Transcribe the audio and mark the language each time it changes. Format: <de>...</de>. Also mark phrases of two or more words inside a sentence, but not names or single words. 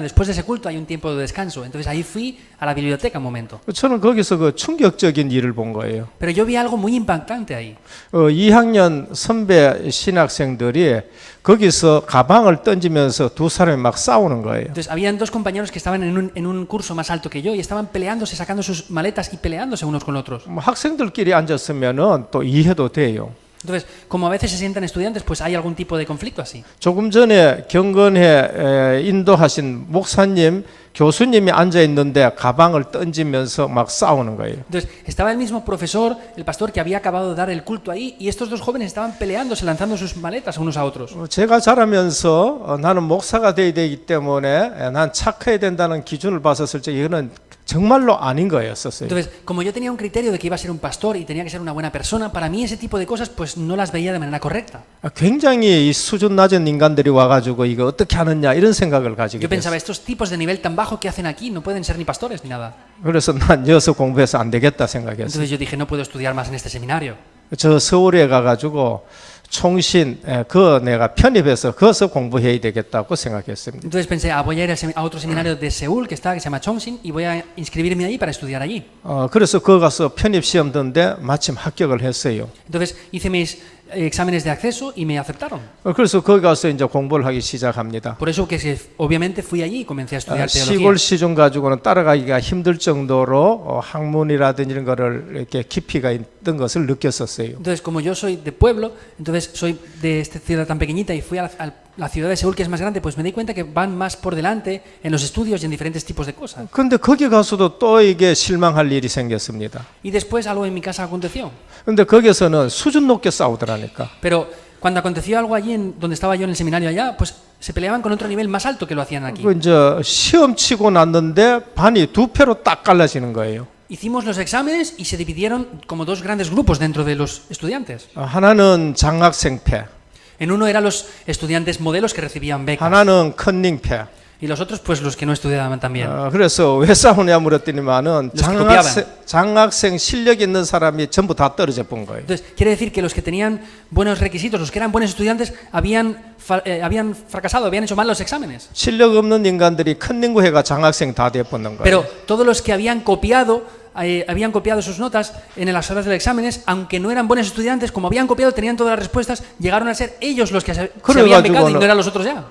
<es>Después de ese culto hay un tiempo de descanso. Entonces ahí fui a la biblioteca un momento.</es> <ko>저는 거기서 그 충격적인 일을 본 거예요.</ko> <es>Pero yo vi algo muy impactante ahí.</es> <ko>2학년 선배 신학생들이 거기서 가방을 던지면서 두 사람이 막 싸우는 거예요.</ko> <es>Entonces habían dos compañeros que estaban en un curso más alto que yo y estaban peleándose, sacando sus maletas y peleándose unos con otros.</es> <ko>학생들끼리 앉았으면은 또 이해도 돼요.</ko> <es>Entonces, como a veces se sientan estudiantes, pues hay algún tipo de conflicto así.</es> <ko>조금 전에 경건에 인도하신 목사님, 교수님이 앉아 있는데 가방을 던지면서 막 싸우는 거예요.</ko> <es>Entonces, estaba el mismo profesor, el pastor que había acabado de dar el culto ahí, y estos dos jóvenes estaban peleándose, lanzando sus maletas unos a otros.</es> <ko>제가 자라면서 나는 목사가 돼야 되기 때문에 난 착해야 된다는 기준을 봤었을 때 이거는 정말로 아닌 거였었어요.</ko> <es>Entonces, como yo tenía un criterio de que iba a ser un pastor y tenía que ser una buena persona, para mí ese tipo de cosas pues no las veía de manera correcta.</es> <ko>굉장히 이 수준 낮은 인간들이 와가지고 이거 어떻게 하느냐 이런 생각을 가지게</ko> <es>Yo pensaba,</es> <ko>됐어요.</ko> <es>estos tipos de nivel tan bajo que hacen aquí no pueden ser ni pastores ni nada.</es> <ko>그래서 난 여기서 공부해서 안 되겠다 생각했어요.</ko> <es>Entonces yo dije, no puedo estudiar más en este seminario.</es> <ko>저 서울에 가가지고 총신 그 내가 편입해서 거기서 공부해야 되겠다고 생각했습니다.</ko> <es>Entonces pensé, voy a ir a otro seminario de Seúl que se llama Chongshin y voy a inscribirme ahí para estudiar allí.</es> <ko>그래서 거기 가서 편입 시험 든데 마침 합격을 했어요.</ko> <es>Entonces hice mis exámenes de acceso y me aceptaron.</es> <ko>그래서 거기 가서 이제 공부를 하기 시작합니다.</ko> <es>Por eso que obviamente fui allí y comencé a estudiar teología.</es> <ko>시골 시중 가지고는 따라가기가 힘들 정도로 학문이라든지 이런 거를 이렇게 깊이가 있던 것을 느꼈었어요.</ko> <es>Entonces, como yo soy de pueblo, entonces soy de esta ciudad tan pequeñita y fui a la ciudad de Seúl que es más grande, pues me di cuenta que van más por delante en los estudios y en diferentes tipos de cosas.</es> <ko>근데 거기 가서도 또 이게 실망할 일이 생겼습니다.</ko> <es>Y después algo en mi casa aconteció.</es> <ko>근데 거기서는 수준 높게 싸우더라니까.</ko> <es>Pero cuando aconteció algo allí donde estaba yo en el seminario allá, pues se peleaban con otro nivel más alto que lo hacían aquí.</es> <ko>그 이제 시험 치고 났는데 반이 두 패로 딱 갈라지는 거예요.</ko> <es>Hicimos los exámenes y se dividieron como dos grandes grupos dentro de los estudiantes.</es> <ko>하나는 장학생 패,</ko> <es>En uno eran los estudiantes modelos que recibían becas.</es> <ko>하나는 컨닝 패.</ko> <es>Y los otros, pues los que no estudiaban también.</es> <ko>그래서 왜 싸우냐 물었더니만은</ko> <es>Los que copiaban.</es> <ko>장학생 실력 있는 사람이 전부 다 떨어져 본 거예요.</ko> <es>Entonces, quiere decir que los que tenían buenos requisitos, los que eran buenos estudiantes, habían fracasado, habían hecho mal los exámenes.</es> <ko>실력 없는 인간들이 큰 연구회가 장학생 다 돼버는 거예요.</ko> <es>Pero todos los que habían copiado sus notas en las horas de los exámenes, aunque no eran buenos estudiantes, como habían copiado, tenían todas las respuestas, llegaron a ser ellos los que se habían becado y no eran los otros ya.</es>